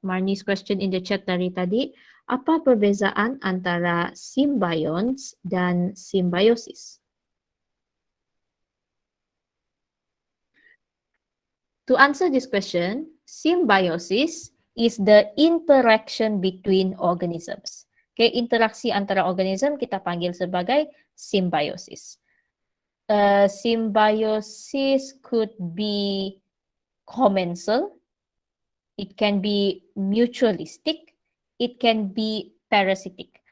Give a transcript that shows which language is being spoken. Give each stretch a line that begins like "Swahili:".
English: Marnie's question in the chat
Malay: dari tadi, apa perbezaan antara symbionts dan symbiosis?
English: To answer this question, symbiosis is the interaction between organisms.
Malay: Okay, interaksi antara organism kita panggil sebagai symbiosis.
English: Symbiosis could be commensal, it can be mutualistic, it can be parasitic.